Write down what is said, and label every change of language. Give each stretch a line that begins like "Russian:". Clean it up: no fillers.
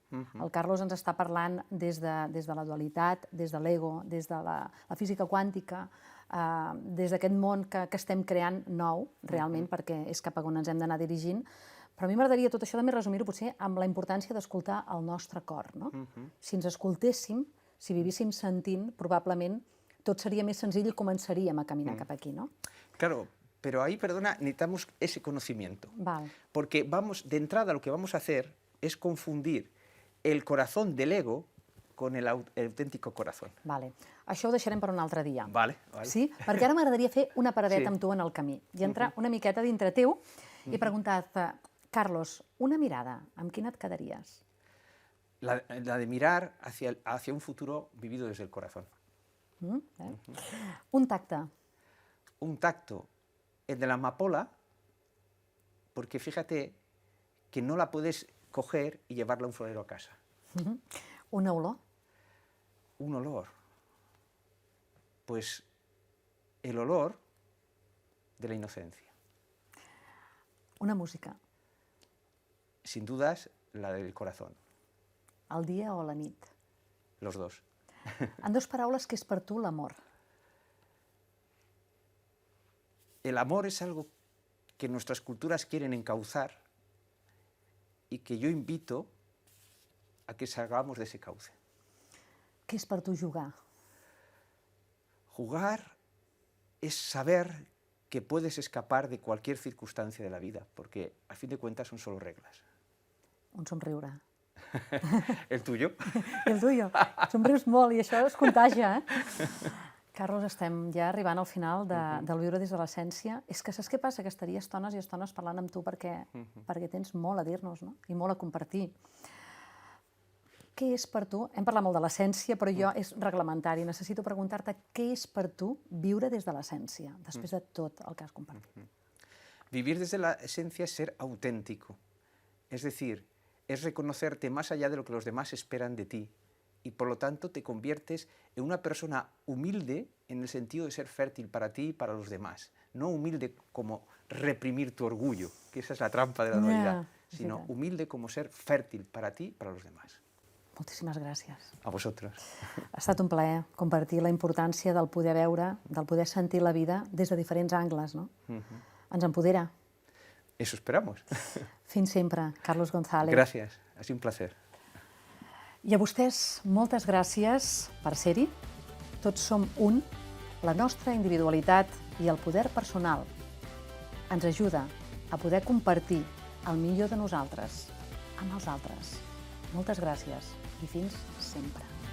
Catalan: El Carlos ens està parlant des de la dualitat, des de l'ego, des de la física quàntica, des d'aquest món que estem creant nou, realment, perquè és cap a on ens hem d'anar dirigint. Però a mi m'agradaria tot això també resumir-ho potser amb la importància d'escoltar el nostre cor. Si ens escoltéssim, si vivíssim sentint, probablement tot
Spanish: sería más sencillo y comenzaríamos a caminar
Catalan: cap aquí, ¿no?
Spanish: Claro, pero ahí, perdona, necesitamos ese conocimiento. Vale. Porque de entrada lo que vamos a hacer es confundir el corazón del ego con el auténtico corazón.
Catalan: Vale. Això ho deixarem per un altre dia. Vale. Sí? Perquè ara m'agradaria fer una paradeta amb tu en el camí i entrar una miqueta dintre teu i preguntar-te, Carlos, una mirada, amb quina et quedaries?
Spanish: La de mirar hacia un futuro vivido desde el corazón.
Catalan: Un tacte.
Spanish: Un tacto, el de la amapola, porque fíjate que no la puedes coger y llevarla a un florero a casa.
Catalan: Una olor.
Spanish: Un olor. Pues el olor de la inocencia.
Catalan: Una música.
Spanish: Sin dudas, la del corazón.
Catalan: El dia o la nit?
Spanish: Los dos.
Catalan: En dos paraules, què és per tu l'amor?
Spanish: El amor es algo que nuestras culturas quieren encauzar y que yo invito a que salgamos de ese cauce.
Catalan: Què és per tu jugar?
Spanish: Jugar es saber que puedes escapar de cualquier circunstancia de la vida, porque a fin de cuentas son solo reglas.
Catalan: Un somriure.
Spanish: El tuyo? El tuyo.
Catalan: Somrius molt i això es contagia, Carlos, estem ja arribant al final del Viure des de l'essència. És que saps què passa? Que estaria estones i estones parlant amb tu perquè tens molt a dir-nos, no? I molt a compartir. Què és per tu? Hem parlat molt de l'essència, però jo és reglamentari. Necessito preguntar-te què és per tu viure des de l'essència, després de tot el que has compartit.
Spanish: Vivir desde la esencia es ser auténtico. Es decir, es reconocerte más allá de lo que los demás esperan de ti y por lo tanto te conviertes en una persona humilde en el sentido de ser fértil para ti y para los demás. No humilde como reprimir tu orgullo, que esa es la trampa de la dualidad, sino humilde como ser fértil para ti y para los demás.
Catalan: Moltíssimes gràcies.
Spanish: A vosotros.
Catalan: Ha estat un plaer compartir la importància del poder veure, del poder sentir la vida des de diferents angles, no? Ens empodera.
Spanish: Eso esperamos.
Catalan: Fins sempre, Carlos González.
Spanish: Gracias, ha sido un placer.
Catalan: I a vostès, moltes gràcies per ser-hi. Tots som un. La nostra individualitat i el poder personal ens ajuda a poder compartir el millor de nosaltres amb els altres. Moltes gràcies i fins sempre.